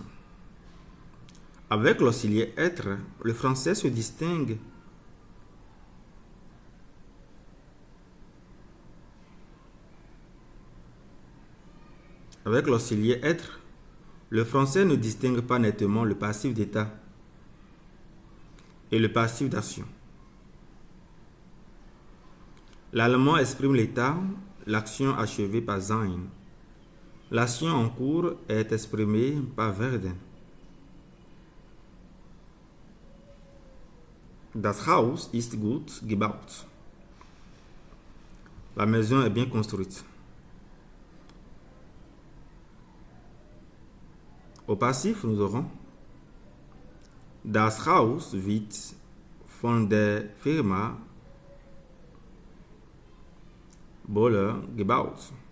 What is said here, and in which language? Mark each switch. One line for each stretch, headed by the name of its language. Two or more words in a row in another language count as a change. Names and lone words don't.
French: Avec l'auxiliaire être, le français se distingue Avec l'auxiliaire être, le français ne distingue pas nettement le passif d'état et le passif d'action. L'allemand exprime l'état, l'action achevée par sein. L'action en cours est exprimée par werden.
German: Das Haus ist gut gebaut.
French: La maison est bien construite. Au passif, nous aurons
German: Das Haus wird von der Firma Boller gebaut.